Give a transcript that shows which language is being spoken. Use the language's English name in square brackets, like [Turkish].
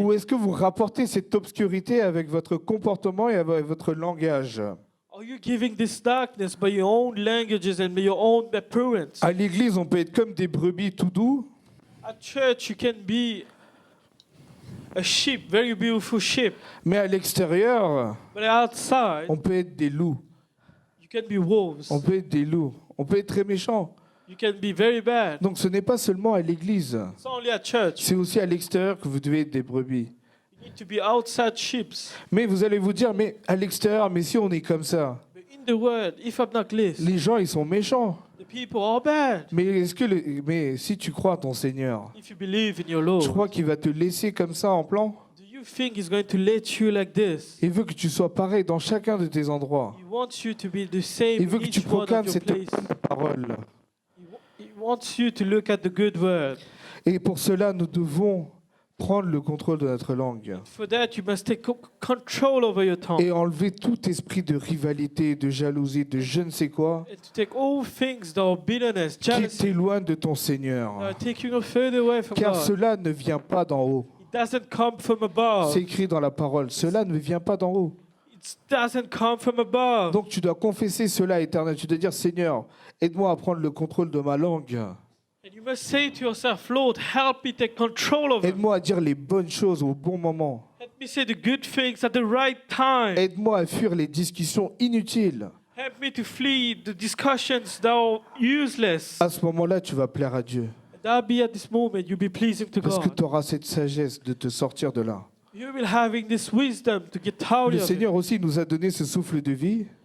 [French] ou est-ce que vous rapportez cette obscurité avec votre comportement et avec votre langage? [English] Are you giving this darkness by your own languages and by your own appearance? [French] À l'église, on peut être comme des brebis tout doux, [English] At church, you can be a sheep, very beautiful sheep, [French] mais à l'extérieur, [English] but outside, [French] on peut être des loups. [English] you can be wolves. [French] On peut être des loups. On peut être très méchant. [English] You can be very bad. [French] Donc ce n'est pas seulement à l'église, [English] It's only at church. [French] c'est aussi à l'extérieur que vous devez être des brebis. [English] You need to be outside sheep. [French] Mais vous allez vous dire, mais à l'extérieur, mais si on est comme ça, [English] But in the world, if I'm not this, [French] les gens ils sont méchants. [English] the people are bad. [French] Mais si tu crois en ton Seigneur, [English] If you believe in your [French] tu [English] Lord, [French] crois qu'il va te laisser comme ça en plan? [English] do you think He's going to let you like this? [French] Il veut que tu sois pareil dans chacun de tes endroits. [English] He wants you to be the same [French] Il veut [English] in [French] que tu [English] each one [French] proclames [English] of your [French] cette [English] place. [French] parole. [English] He wants you to look at the good word. [French] Et pour cela, nous devons prendre le contrôle de notre langue [English] For that, you must take control over your tongue. [French] et enlever tout esprit de rivalité, de jalousie, de je ne sais quoi, [English] And to take all things that are bitterness, [French] qui [English] jealousy, [French] t'éloigne de ton [English] that [French] Seigneur. [English] are taking you further away from [French] Car [English] God. [French] cela ne vient pas d'en haut. [English] It doesn't come from above. [French] C'est écrit dans la parole. Cela ne vient pas d'en haut. [English] It doesn't come from above. [French] Donc tu dois confesser cela à Éternel. Tu dois dire, Seigneur, aide-moi à prendre le contrôle de ma langue. [English] And you must say to yourself, Lord, help me take control of it. [French] Aide-moi à dire les bonnes choses au bon moment. [English] Help me say the good things at the right time. [French] Aide-moi à fuir les discussions inutiles. [English] Help me to flee the discussions that are useless. [French] À ce moment-là, tu vas plaire à Dieu. [English] And that'll be at this moment you'll be pleasing to [French] Parce que [English] God. [French] tu auras cette sagesse de te sortir de là. [English] You will having this wisdom to get out [French] Le [English] of it. [French] Seigneur aussi nous a donné ce souffle de vie